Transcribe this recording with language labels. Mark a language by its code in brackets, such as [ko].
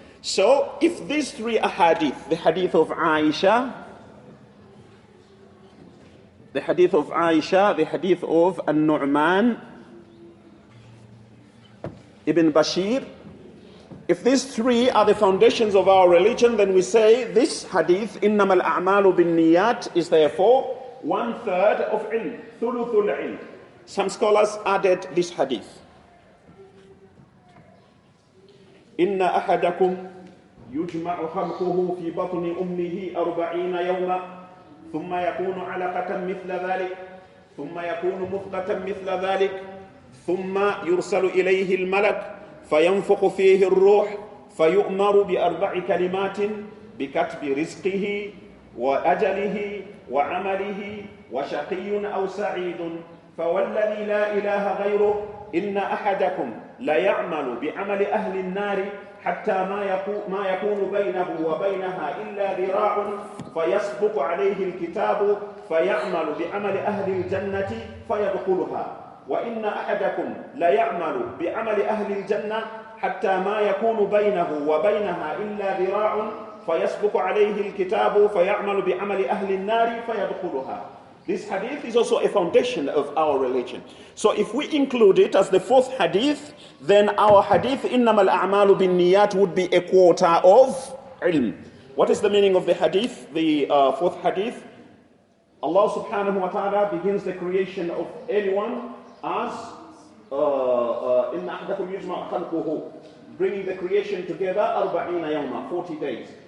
[en] So, if these three ahadith, the hadith of Aisha, the hadith of Aisha, the hadith of An-Nu'man ibn Bashir, if these three are the foundations of our religion, then we say this hadith, [ar] إِنَّمَا الْأَعْمَالُ بِالنِّيَّاتِ, [en] is therefore 1/3 of ilm, [ar] thuluthul ilm. [en] Some scholars added this hadith. [ar] إِنَّ أَحَدَكُمْ يُجْمَعُ خَلْقُهُ فِي بَطْنِ أُمِّهِ 40 يَوْمًا ثُمَّ يَكُونُ عَلَقَةً مِثْلَ ذَلِكَ ثُمَّ يَكُونُ مُضْغَةً مِثْلَ ذَلِكَ ثُمَّ يُرْسَلُ إِلَيْهِ الْمَلَكُ فينفخ فيه الروح فيؤمر بأربع كلمات بكتب رزقه وأجله وعمله وشقي أو سعيد فوالذي لا إله غيره إن أحدكم ليعمل بعمل أهل النار حتى ما يكون بينه وبينها إلا ذراع فيسبق عليه الكتاب فيعمل بعمل أهل الجنة فيدخلها وإن أحدكم لا يعمل بعمل أهل الجنة حتى ما يكون بينه وبينها إلا ذراع فيسبق عليه الكتاب فيعمل بعمل أهل النار فيدخلها. [en] This hadith is also a foundation of our religion. So if we include it as the fourth hadith, then our hadith [ar] إِنَّمَا الْأَعْمَالُ بِالنِّيَّاتِ [en] would be a quarter of ilm. What is the meaning of the hadith, the fourth hadith? Allah subhanahu wa ta'ala begins the creation of anyone as [ar] إِنَّ أَحْدَكُمْ يُجْمَعُ خَلْقُهُ, [en] bringing the creation together 40 [ar] يوما, [en] 40 days.